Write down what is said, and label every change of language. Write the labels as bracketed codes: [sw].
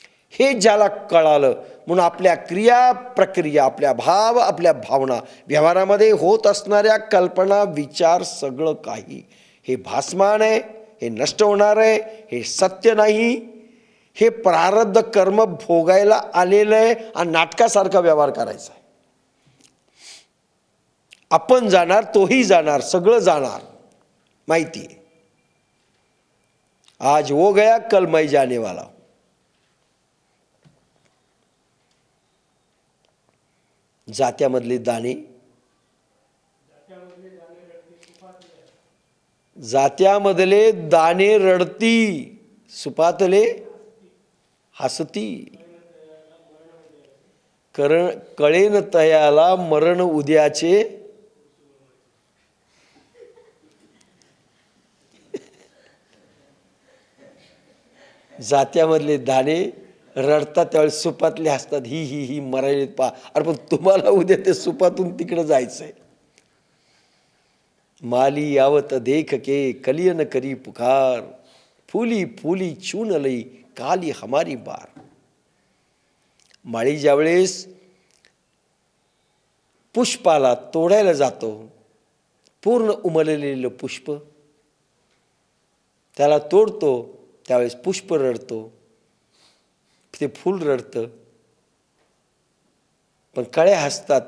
[mr] हे ज्याला कळालं म्हणून आपल्या क्रिया प्रक्रिया, आपल्या भाव, आपल्या भावना, व्यवहारामध्ये होत असणाऱ्या कल्पना, विचार, सगळं काही हे भासमान आहे, हे नष्ट होणार आहे, हे सत्य नाही. हे प्रारब्ध कर्म भोगायला आलेलं आहे आणि नाटकासारखा व्यवहार करायचा आहे. आपण जाणार, तोही जाणार, सगळं जाणार, माहिती आहे. [hi] आज वो गया कल मैं जाने वाला. [mr] जात्यामधले दाणे, जात्यामधले दाणे रडती, सुपातले हसती. कळेन तयाला मरण उद्याचे. जात्यामधले दाणे रडतात त्यावेळेस सुपातले हसतात, ही ही ही मरायलेत पा. अरे पण तुम्हाला उद्या ते सुपातून तिकडं जायचंय. [hi] माली यावत देख के कलियन करी पुकार, फुली फुली चून लई काली हमारी बार. [mr] माळी ज्यावेळेस पुष्पाला तोडायला जातो, पूर्ण उमललेलं पुष्प त्याला तोडतो, त्यावेळेस पुष्प रडतो, ते फूल रडतं, पण कळ्या हसतात.